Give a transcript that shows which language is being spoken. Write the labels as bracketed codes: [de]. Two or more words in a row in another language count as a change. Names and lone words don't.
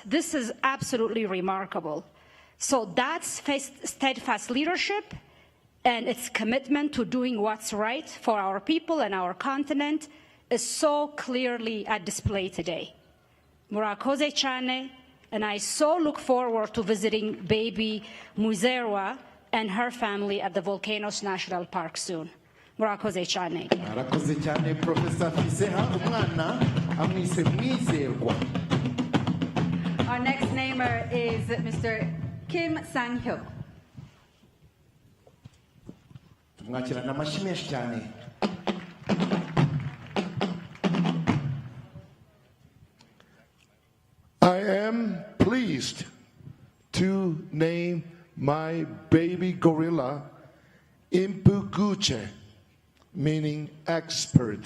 [en] This is absolutely remarkable. So that's steadfast leadership and its commitment to doing what's right for our people and our continent is so clearly at display today. [rw] Murakoze Chane, [en] and I so look forward to visiting baby Muzerwa and her family at the Volcanoes National Park soon. [rw] Murakoze Chane. Murakoze cyane Professor Fiseha umwana amwise Mwizerwa. [en] Our next namer is Mr. Kim Sang-hyo. [rw] Tumwakirana amashyi menshi cyane. [en] I am pleased to name my baby gorilla Impuguche, meaning expert.